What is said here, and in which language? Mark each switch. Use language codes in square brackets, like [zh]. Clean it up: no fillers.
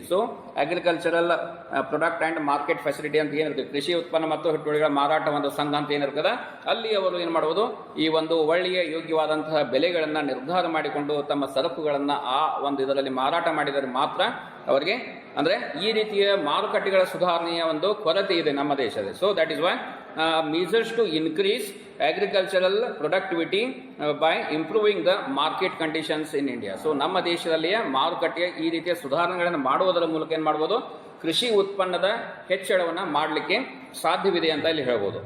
[en] so agricultural product and market facility [kn] ಅಂತ ಏನಿರ್ತದೆ, ಕೃಷಿ ಉತ್ಪನ್ನ ಮತ್ತು ಹಿಟ್ಟುವಳಿಗಳ ಮಾರಾಟ ಒಂದು ಸಂಘ ಅಂತ ಏನಿರ್ತದೆ, ಅಲ್ಲಿ ಅವರು ಏನು ಮಾಡುವುದು, ಈ ಒಂದು ಒಳ್ಳೆಯ ಯೋಗ್ಯವಾದಂತಹ ಬೆಲೆಗಳನ್ನು ನಿರ್ಧಾರ ಮಾಡಿಕೊಂಡು ತಮ್ಮ ಸರಕುಗಳನ್ನು ಆ ಒಂದು ಇದರಲ್ಲಿ ಮಾರಾಟ ಮಾಡಿದರೆ ಮಾತ್ರ ಅವರಿಗೆ, ಅಂದರೆ ಈ ರೀತಿಯ ಮಾರುಕಟ್ಟೆಗಳ ಸುಧಾರಣೆಯ ಒಂದು ಕೊರತೆ ಇದೆ ನಮ್ಮ ದೇಶದಲ್ಲಿ. [en] So that is why measures to increase agricultural productivity by improving the market conditions in India. [kn] So ನಮ್ಮ ದೇಶದಲ್ಲಿಯ ಮಾರುಕಟ್ಟೆಯ ಈ ರೀತಿಯ ಸುಧಾರಣೆಗಳನ್ನು ಮಾಡುವುದರ ಮೂಲಕ ಏನು ಮಾಡ್ಬೋದು, ಕೃಷಿ ಉತ್ಪನ್ನದ ಹೆಚ್ಚಳವನ್ನು ಮಾಡಲಿಕ್ಕೆ ಸಾಧ್ಯವಿದೆ ಅಂತ ಇಲ್ಲಿ ಹೇಳ್ಬೋದು.